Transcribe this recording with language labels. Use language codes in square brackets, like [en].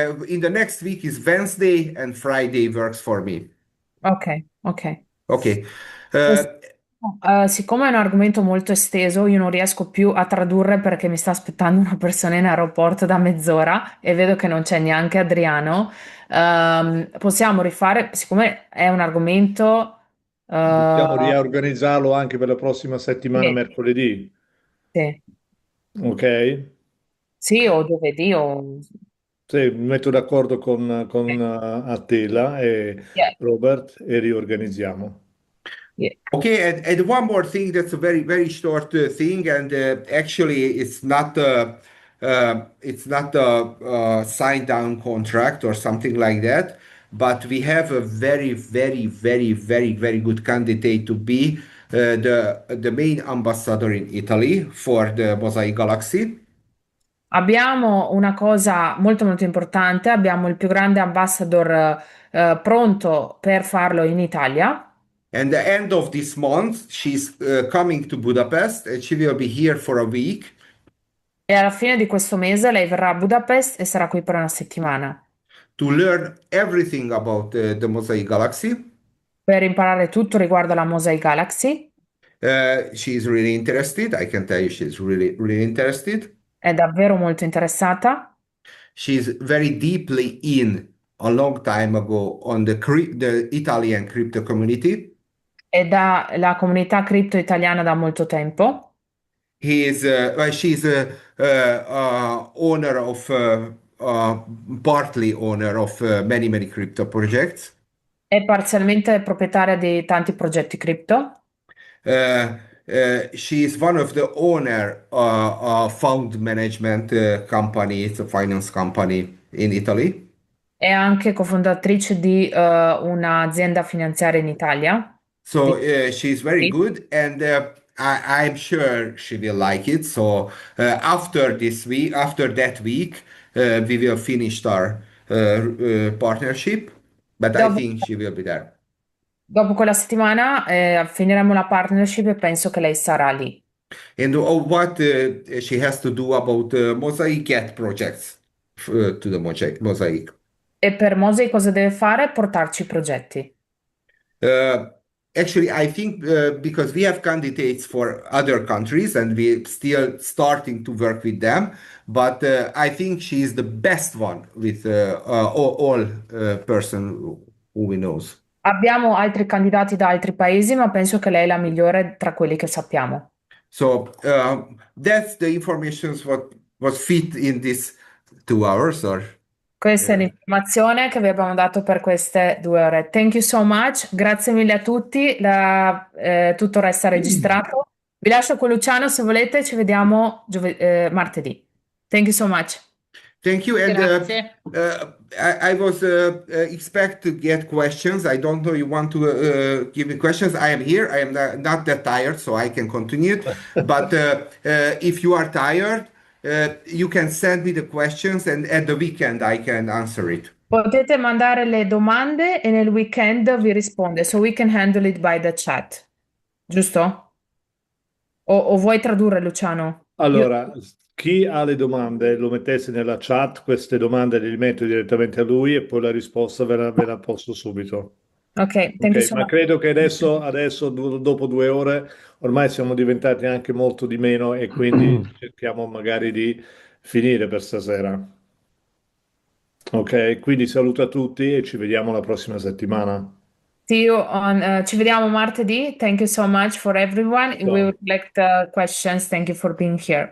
[en] In the next week is Wednesday and Friday works for me. Okay, okay. Okay. Yes. Uh, [it] Siccome è un argomento molto esteso, io non riesco più a tradurre perché mi sta aspettando una persona in aeroporto da mezz'ora e vedo che non c'è neanche Adriano. Possiamo rifare, siccome è un argomento, Possiamo eh, riorganizzarlo anche per la prossima settimana, sì, mercoledì, sì, ok? sì, o giovedì o... Sì, mi metto d'accordo con Attila e [en] Yeah, [it] Robert e riorganizziamo. [en] yeah. Okay, and one more thing that's a very, very short thing, and actually it's not a signed down contract or something like that, but we have a very, very, very, very, very good candidate to be the main ambassador in Italy for the Mosaic Galaxy. [it] Abbiamo una cosa molto molto importante, abbiamo il più grande ambassador pronto per farlo in Italia. [en] And the end of this month, she's coming to Budapest, and she will be here for a week [it] E alla fine di questo mese lei verrà a Budapest e sarà qui per una settimana [en] to learn everything about the Mosaic Galaxy. [it] per imparare tutto riguardo la Mosaic Galaxy. [en] She's really interested. I can tell you she's really, really interested. [it] È davvero molto interessata [en] She's very deeply in a long time ago on the Italian crypto community. [it] è dalla comunità cripto italiana da molto tempo. [en] She's owner of, partly owner of many, many crypto projects. È parzialmente proprietaria di tanti progetti cripto. She is one of the owner fund management company. It's a finance company in Italy. [it] È anche cofondatrice di un'azienda finanziaria in Italia. [en] So she's very good, and I'm sure she will like it. So after this week, after that week, we will finish our partnership. But I [it] Dopo, [en] think she will be there. [it] dopo quella settimana finiremo la partnership e penso che lei sarà lì. [en] And what she has to do about Mosaic Get projects to the Mosaic. [it] E per Mosey cosa deve fare? Portarci i progetti. [en] Uh, Actually, I think because we have candidates for other countries and we're still starting to work with them, but I think she is the best one with all person who we knows. [it] Abbiamo altri candidati da altri paesi, ma penso che lei è la migliore tra quelli che sappiamo. [en] So that's the information what was fit in this 2 hours or [it] Questa è uh, l'informazione che vi abbiamo dato per queste 2 ore. [en] Thank you so much, [it] grazie mille a tutti, tutto resta registrato. Vi lascio con Luciano se volete, ci vediamo martedì. [en] Thank you so much. Thank you. And [it] Grazie. [en] I was expect to get questions. I don't know you want to give me questions. I am here. I am not that tired, so I can continue. But if you are tired, you can send me the questions, and at the weekend I can answer it. [it] Potete mandare le domande e nel weekend vi risponde, [en] so we can handle it by the chat. [it] Giusto? O vuoi tradurre, Luciano? Allora, chi ha le domande lo mettesse nella chat, queste domande le rimetto direttamente a lui e poi la risposta ve la posto subito. [en] Ok, thank you Ok, so [it] ma [en] much. [it] credo che adesso, dopo 2 ore, ormai siamo diventati anche molto di meno e quindi cerchiamo magari di finire per stasera. Ok, quindi saluto a tutti e ci vediamo la prossima settimana. Ci vediamo martedì. [en] Thank you so much for everyone. We will [it] Ciao. [en] collect questions. Thank you for being here.